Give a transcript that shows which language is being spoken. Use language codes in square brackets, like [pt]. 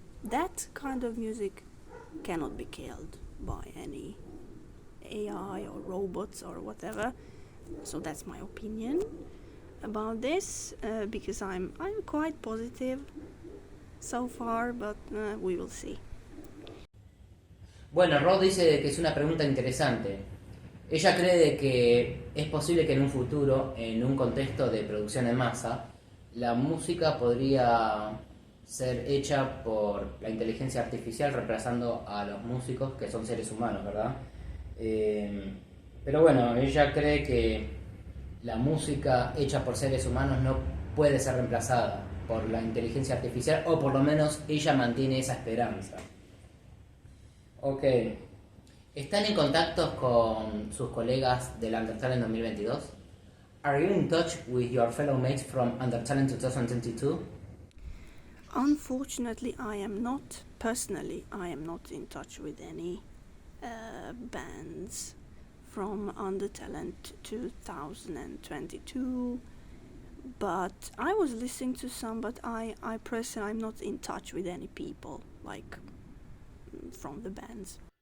[en] that kind of music cannot be killed by any AI or robots or whatever. So that's my opinion about this, because I'm quite positive so far, but we will see. [es] Bueno, Rod dice que es una pregunta interesante. Ella cree de que es posible que en un futuro, en un contexto de producción en masa, la música podría ser hecha por la inteligencia artificial reemplazando a los músicos, que son seres humanos, ¿verdad? Pero bueno, ella cree que la música hecha por seres humanos no puede ser reemplazada por la inteligencia artificial, o por lo menos ella mantiene esa esperanza. Ok. ¿Están en contacto con sus colegas del UNDERTALENT 2022? [en] Are you in touch with your fellow mates from UNDERTALENT 2022? Unfortunately, I am not in touch with any bands from UNDERTALENT 2022, but I was listening to some, but I personally I'm not in touch with any people like from the bands.